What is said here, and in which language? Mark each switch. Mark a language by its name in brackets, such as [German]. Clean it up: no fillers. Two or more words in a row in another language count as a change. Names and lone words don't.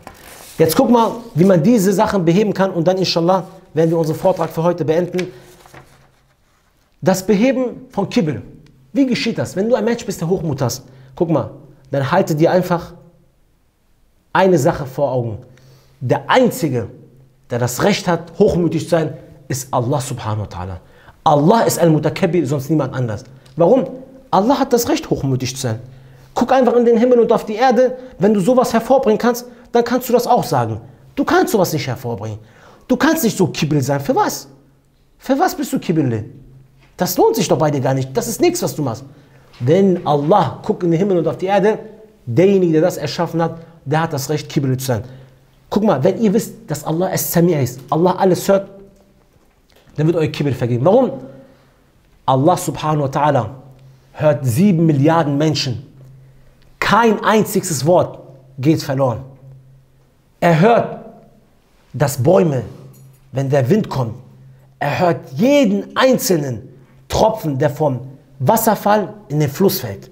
[German] Jetzt guck mal, wie man diese Sachen beheben kann und dann inshallah werden wir unseren Vortrag für heute beenden. Das Beheben von Kibir. Wie geschieht das? Wenn du ein Mensch bist, der Hochmut hast, guck mal, dann halte dir einfach eine Sache vor Augen. Der Einzige, der das Recht hat, hochmütig zu sein, ist Allah [Arabic] سبحانه وتعالى. [German] Allah ist ein Mutakabbir, sonst niemand anders. Warum? Allah hat das Recht, hochmütig zu sein. Guck einfach in den Himmel und auf die Erde. Wenn du sowas hervorbringen kannst, dann kannst du das auch sagen. Du kannst sowas nicht hervorbringen. Du kannst nicht so Kibir sein. Für was? Für was bist du Kibirle? Das lohnt sich doch bei dir gar nicht. Das ist nichts, was du machst. Denn Allah, guck in den Himmel und auf die Erde, derjenige, der das erschaffen hat, der hat das Recht, Kibirle zu sein. Guck mal, wenn ihr wisst, dass Allah Es-Sami' ist, Allah alles hört, dann wird euch Kibir vergeben. Warum? Allah [Arabic] سبحانه وتعالى [German] hört 7 Milliarden Menschen. Kein einziges Wort geht verloren. Er hört, dass Bäume, wenn der Wind kommt, er hört jeden einzelnen Tropfen, der vom Wasserfall in den Fluss fällt.